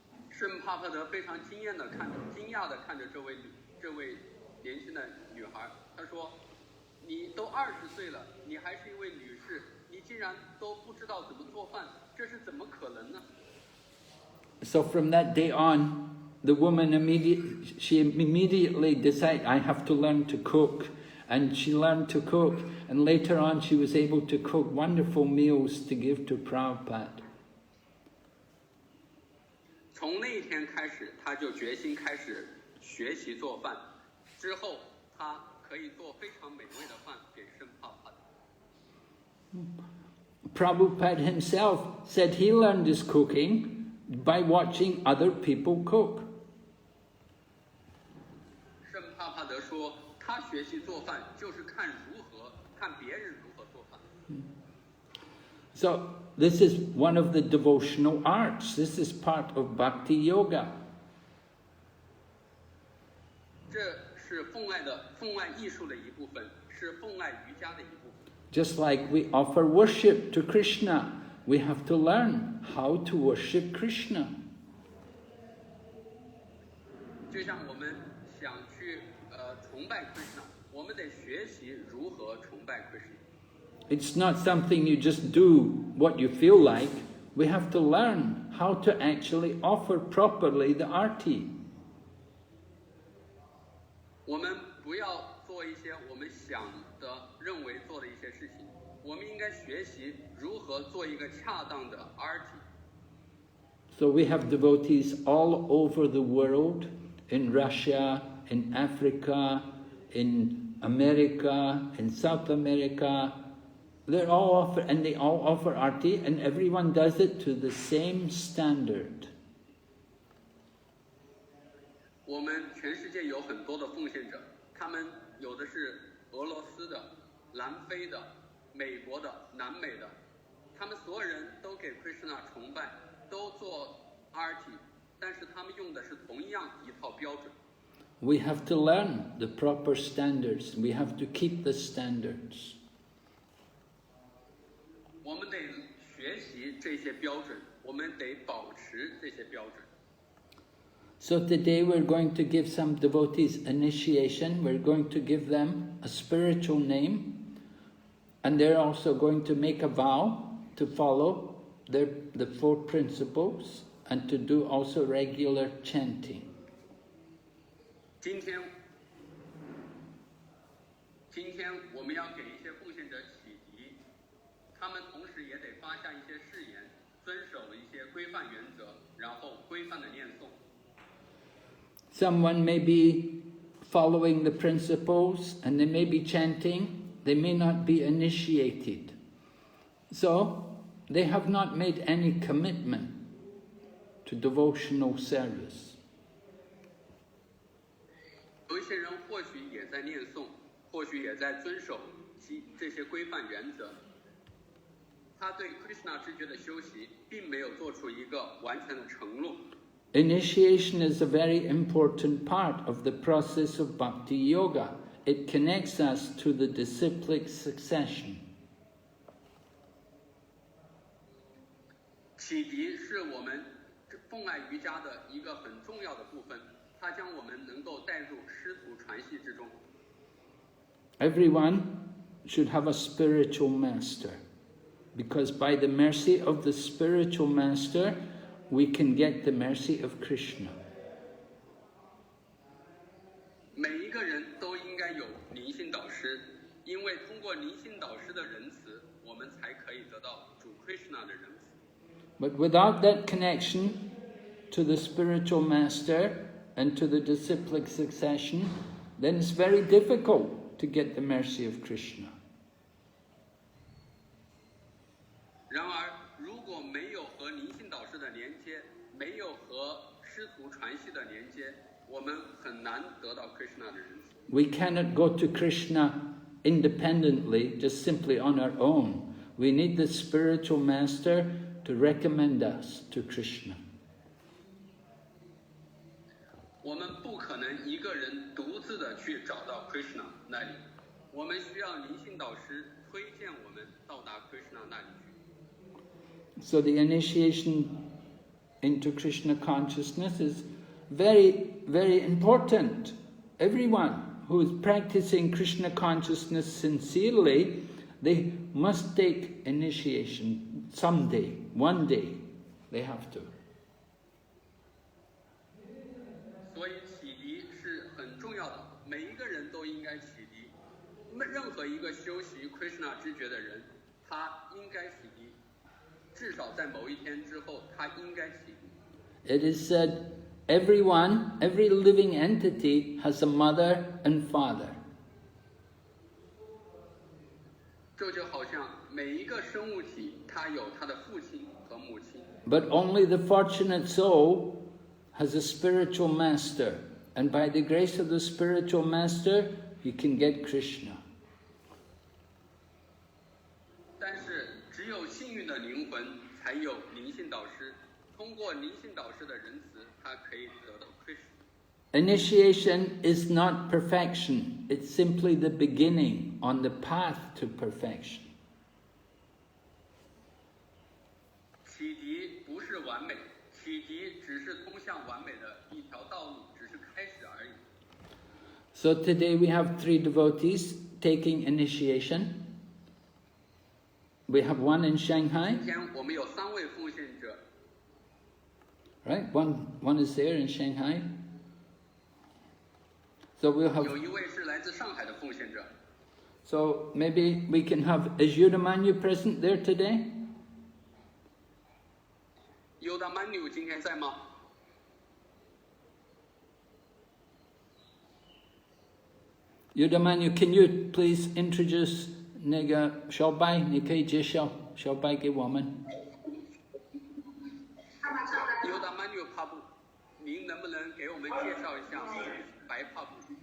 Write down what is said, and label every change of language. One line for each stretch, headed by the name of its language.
Chinese: 圣帕帕德非常惊讶的看着这位年轻的女孩，他说：“你都20岁了，你还是一位女士，你竟然都不知道怎么做饭，这是怎么可能呢？”
English: So from that day on, the woman immediately decided, I have to learn to cook. And she learned to cook, and later on she was able to cook wonderful meals to give to Prabhupada.
Chinese: 从那一天开始，她就决心开始学习做饭。之后，她可以做非常美味的饭给圣帕帕德。
English: Prabhupada himself said he learned his cooking by watching other people cook.
Chinese: 圣帕帕德说，他学习做饭就是看别人如何做饭。
English: So this is one of the devotional arts. This is part of bhakti yoga.
Chinese: 这是奉爱艺术的一部分，是奉爱瑜伽的一部分。
English: Just like we offer worship to Krishna, we have to learn how to worship Krishna.
Chinese: 就像我们想去崇拜 Krishna， 我们得学习如何崇拜 Krishna。
English: It's not something you just do what you feel like. We have to learn how to actually offer properly the arti.
Chinese: 我们不要做一些我们想的、认为做的一些事情，我们应该学习如何做一个恰当的 arti。
English: So we have devotees all over the world, in Russia, in Africa, in America, in South America. They all offer arti, and everyone does it to the same standard.
Chinese: 我们全世界有很多的奉献者，他们有的是俄罗斯的、南非的、美国的、南美的，他们所有人都给 Krishna 崇拜，都做 arti， 但是他们用的是同样一套标准。
English: We have to learn the proper standards. We have to keep the standards.
Chinese: 我们得学习这些标准，我们得保持这些标准。
English: So today we're going to give some devotees initiation. We're going to give them a spiritual name, and they're also going to make a vow to follow the 4 principles and to do also regular chanting.
Chinese: 今天我们要给一些奉献者启迪，他们同时也得发下一些誓言，遵守一些规范原则，然后规范的念诵。
English: Someone may be following the principles and they may be chanting, they may not be initiated. So they have not made any commitment to devotional service.
Chinese: 有一些人或许也在念诵，或许也在遵守这些规范原则，他对 Krishna 知觉的修习并没有做出一个完全的承诺。
English: Initiation is a very important part of the process of bhakti yoga. It connects us to the disciplic succession.
Chinese: 启迪是我们奉爱瑜伽的一个很重要的部分，它将我们能够带入师徒传系之中。
English: Everyone should have a spiritual master, because by the mercy of the spiritual master, we can get the mercy of Krishna.
Chinese: 每一个人都应该有灵性导师，因为通过灵性导师的仁慈，我们才可以得到主 Krishna 的仁慈。
English: But without that connection to the spiritual master and to the disciplic succession, then it's very difficult to get the mercy of Krishna.
Chinese: 然而，如果没有和灵性导师的连接，没有和师徒传系的连接，我们很难得到 Krishna 的仁慈。
English: We cannot go to Krishna independently, just simply on our own. We need the spiritual master to recommend us to Krishna.
Chinese: 我们不可能一个人独自的去找到 Krishna 那里，我们需要灵性导师推荐我们到达 Krishna 那里去。
English: So the initiation into Krishna consciousness is very, very important. Everyone who is practicing Krishna consciousness sincerely, they must take initiation someday, one day. They have to.
Chinese: 所以启迪是很重要的，每一个人都应该启迪。任何一个修习 Krishna 知觉的人，他应该启迪。至少在某一天之后，他应该启迪。
English: It is said, everyone, every living entity has a mother and father.
Chinese: 这就好像每一个生物体，它有它的父亲和母亲。
English: But only the fortunate soul has a spiritual master. And by the grace of the spiritual master, you can get Krishna.
Chinese: 但是，只有幸运的灵魂才有灵性导师。通过灵性导师的仁慈，他可以得到 Krishna。
English: Initiation is not perfection. It's simply the beginning on the path to perfection.
Chinese: 启迪不是完美，启迪只是通向完美的一条道路，只是开始而已。
English: So today we have 3 devotees taking initiation. We have one in Shanghai,
Chinese: 今天我们有3位奉献者，
English: right? One is there in Shanghai. So we'll have.
Chinese: 有一位是来自上海的奉献者。
English: So maybe we can have. Is Yudamanyu present there today?
Chinese: Yoda Manu 今天在吗？
English: Yudamanyu, can you please introduce
Chinese: 那个小白？你可以介绍小白给我们。 Yoda Manu 帕布，您能不能给我们介绍一下白帕布？